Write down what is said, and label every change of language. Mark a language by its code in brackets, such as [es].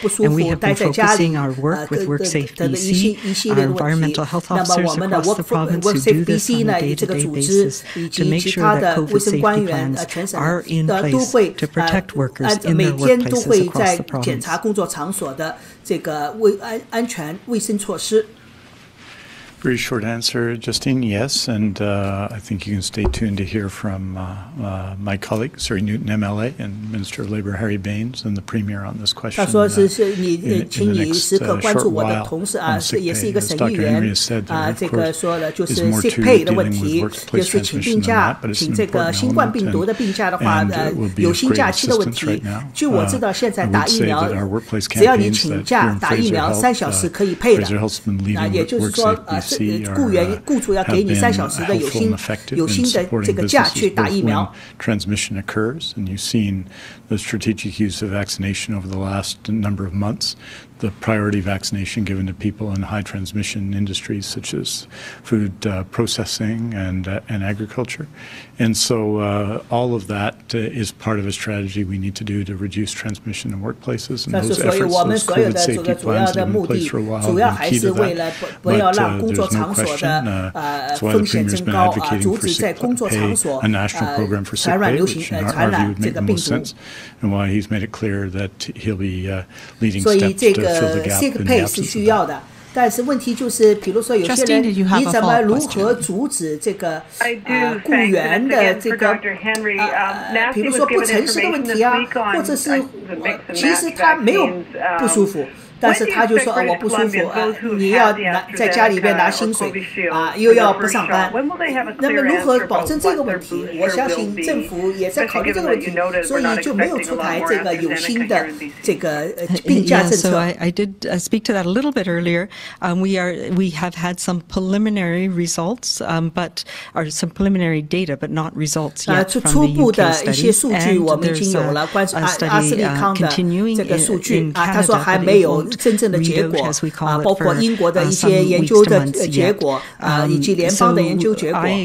[en] And we have been focusing our work with WorkSafe BC, our environmental health officers across the province who do this on a day-to-day basis to make sure that COVID safety plans are in place to protect workers in their workplaces across the province. [zh] 这个安全卫生措施。 [en] Very short answer, Justine, yes, and I think you can stay tuned to hear from my colleague, Surrey Newton MLA, and Minister of Labour Harry Bains, and the Premier on this question. [zh] 他说是你，请你时刻关注我的同事啊，也是一个省议员啊，这个说了就是 sick pay 的问题，就是请病假，请这个新冠病毒的病假的话，有薪假期的问题。据我知道，现在打疫苗，只要你请假打疫苗3小时可以配的，啊，也就是说雇主要给你3小时的有薪的这个假去打疫苗。 [en] Transmission occurs, and you've seen the strategic use of vaccination over the last number of months. The priority vaccination given to people in high transmission industries such as food processing and agriculture. And so all of that is part of a strategy we need to do to reduce transmission in workplaces. And those efforts, those COVID safety plans have been in place for a while, have been key to that. But there's no question, that's why the Premier's been advocating for sick pay, a national program for sick pay, which in our view would make the most sense, and why he's made it clear that he'll be leading steps to sick [zh] pay 是需要的，但是问题就是，比如说有些人，你怎么如何阻止这个雇员的这个比如说不诚实的问题啊，或者是其实他没有不舒服，但是他就说我不舒服你要在家里边拿薪水又要不上班。那么如何保证这个问题？我相信政府也在考虑这个问题，所以就没有出台这个有新的这个病假政策。 [en] So I did speak to that a little bit earlier. We have had some preliminary results, or some preliminary data, but not results yet from the UK study. [zh] 初步的一些数据我们已经有了，关于阿斯利康的这个数据他说还没有真正的结果包括英国的一些研究的结果以及联邦的研究结果。